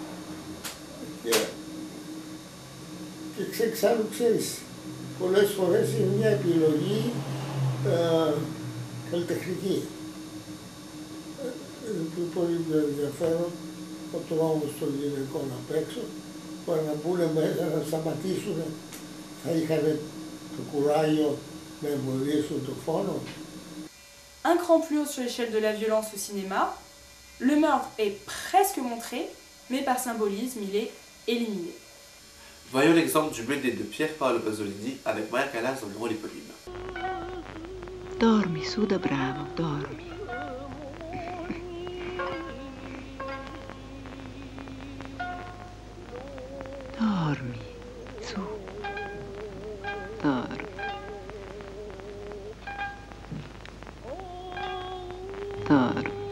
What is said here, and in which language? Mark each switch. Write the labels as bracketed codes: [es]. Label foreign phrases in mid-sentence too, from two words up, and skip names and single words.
[el] Και εξάλλου ξέρεις, πολλές φορές είναι μια επιλογή καλλιτεχνική. Είναι πολύ ενδιαφέρον ο τρόμος των γυναικών απ' έξω, που να μπουν μέσα, να σταματήσουν, θα είχαν το κουράγιο να εμποδίσουν το φόνο. [fr] Un cran plus haut sur l'échelle de la violence au cinéma, le meurtre est presque montré, mais par symbolisme, il est éliminé. Voyons l'exemple du BD de Pier Paolo Pasolini avec Maria Callas dans le rôle éponyme. [it] Dormi, su da bravo, dormi. Dormi, su. Dormi. Dormi.